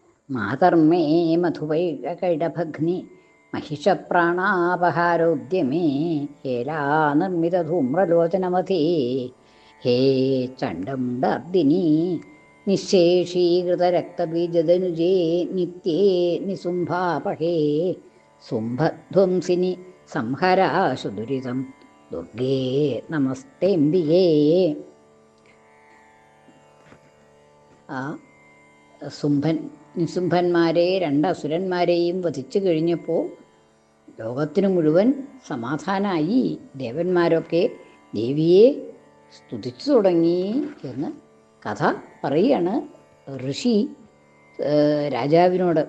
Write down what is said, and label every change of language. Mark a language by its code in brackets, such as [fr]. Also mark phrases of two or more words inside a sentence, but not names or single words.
[sa] മാതർമേ മധുവൈകൈടഭഗ്നി महिषप्राणापहारोद्यमे हेलानिर्मितधूम्रलोचनमथे हे चण्डमुण्डार्दिनी निःशेषीकृतरक्तबीजदनुजे नित्ये निसुम्भापहे सुम्भध्वंसिनि संहराशु दुरितं दुर्गे नमस्तेऽम्बिके. [ml] നിസുംഭന്മാരെ രണ്ട് അസുരന്മാരെയും വധിച്ചു കഴിഞ്ഞപ്പോൾ ലോകത്തിനു മുഴുവൻ സമാധാനമായി. ദേവന്മാരൊക്കെ ദേവിയെ സ്തുതിച്ചു തുടങ്ങി എന്ന് കഥ പറയുകയാണ് ഋഷി രാജാവിനോട്.